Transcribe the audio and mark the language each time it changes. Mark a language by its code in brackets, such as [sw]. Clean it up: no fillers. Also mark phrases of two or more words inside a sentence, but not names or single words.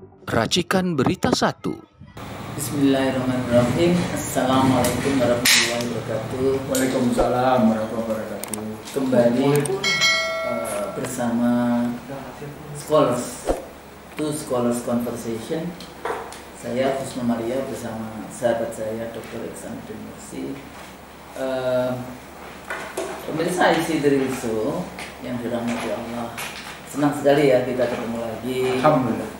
[id] Racikan Berita 1. [ar] بسم الله الرحمن الرحيم. السلام عليكم ورحمة الله وبركاته. وعليكم السلام ورحمة الله وبركاته. [id] Kembali bersama Scholars to Scholars Conversation. Saya Husnu Maria bersama sahabat saya Dr. Iksanuddin Nursi. Pemirsa IC Drilso yang dirahmati Allah, senang sekali ya kita ketemu lagi. Alhamdulillah.